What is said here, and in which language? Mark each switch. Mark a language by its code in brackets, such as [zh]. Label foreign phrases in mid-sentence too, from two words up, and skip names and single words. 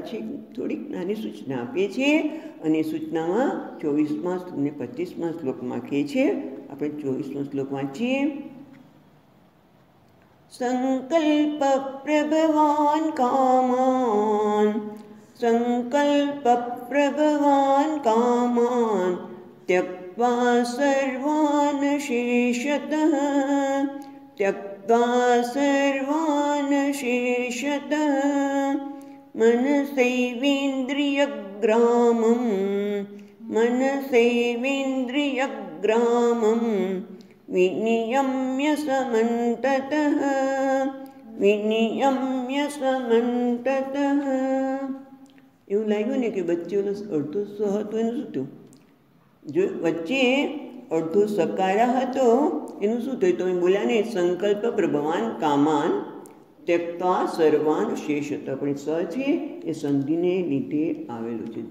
[gu] પાછી થોડીક નાની સૂચના આપે છે અને સૂચનામાં 24મા અને 25મા શ્લોકમાં કહે છે. આપણે 24મો શ્લોક વાંચીએ. [sa] સંકલ્પ પ્રભવાન કામાન સંકલ્પ પ્રભવાન કામાન त्यक्त्वा सर्वान् शेषतः त्यक्त्वा सर्वान् शेषतः मनसैवेन्द्रियग्रामं विनियम्य समन्ततः [gu] એવું લાગ્યું ને કે વચ્ચે અડધો સ હતો એનું શું થયું? જો વચ્ચે અડધો સકારા હતો એનું શું થયું? તમે બોલ્યા ને [sa] સંકલ્પ પ્રભવાન કામાન ત્યક્ત્વા સર્વાન શેષત. [gu] પણ સ છે એ સંધિને લીધે આવેલું છે.